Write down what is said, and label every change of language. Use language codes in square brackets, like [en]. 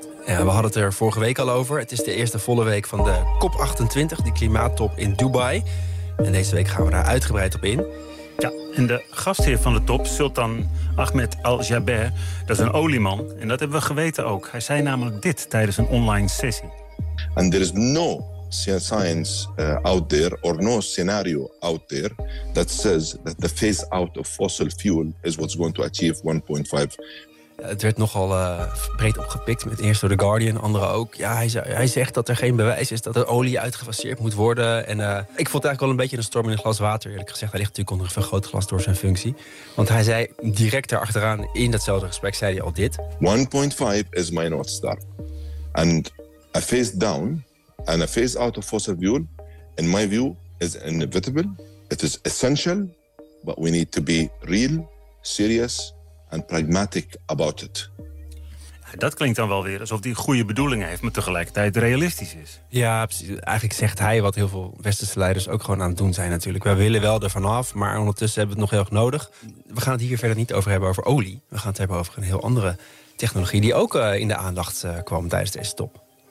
[nl] Ja, we hadden het er vorige week al over. Het is de eerste volle week van de COP28, die klimaattop in Dubai. En deze week gaan we daar uitgebreid op in. Ja, en de gastheer van de top, Sultan Ahmed Al-Jaber, dat is een olieman. En dat hebben we geweten ook. Hij zei namelijk dit tijdens een online sessie. [en] And there is no science out there, or no scenario out there, that says that the phase out of fossil fuel is what's going to achieve 1.5. [nl] Het werd nogal breed opgepikt, met eerst door The Guardian, anderen ook. Ja, hij zegt dat er geen bewijs is dat er olie uitgefaseerd moet worden. En ik vond het eigenlijk wel een beetje een storm in een glas water, eerlijk gezegd. Hij ligt natuurlijk onder een vergrootglas door zijn functie. Want hij zei direct erachteraan, in datzelfde gesprek, zei hij al dit. [en] 1.5 is my North Star. And a phase down and a phase out of fossil fuel, in my view, is inevitable. It is essential, but we need to be real, serious and pragmatic about it. [nl] Dat klinkt dan wel weer alsof hij goede bedoelingen heeft, maar tegelijkertijd realistisch is. Ja, eigenlijk zegt hij wat heel veel westerse leiders ook gewoon aan het doen zijn natuurlijk. Wij willen wel er vanaf, maar ondertussen hebben we het nog heel erg nodig. We gaan het hier verder niet over hebben over olie. We gaan het hebben over een heel andere technologie die ook in de aandacht kwam tijdens deze top.